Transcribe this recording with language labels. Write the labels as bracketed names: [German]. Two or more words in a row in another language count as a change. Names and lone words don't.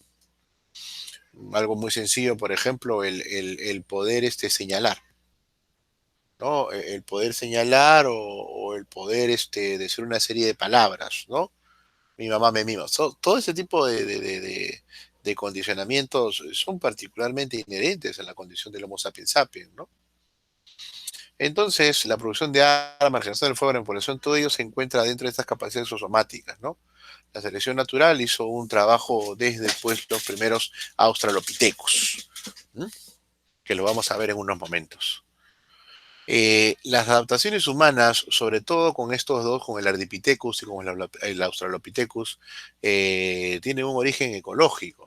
[Spanish] Algo muy sencillo, por ejemplo, el poder señalar. ¿No? El poder señalar o el poder decir una serie de palabras, ¿no? Mi mamá me mima. Todo ese tipo de condicionamientos son particularmente inherentes a la condición del Homo sapiens sapiens, ¿no? Entonces, la producción de armas, generación del fuego, la manipulación, todo ello se encuentra dentro de estas capacidades exosomáticas, ¿no? La selección natural hizo un trabajo desde pues, los primeros australopithecus, ¿Mm? Que lo vamos a ver en unos momentos. Las adaptaciones humanas, sobre todo con estos dos, con el Ardipithecus y con el Australopithecus, tienen un origen ecológico.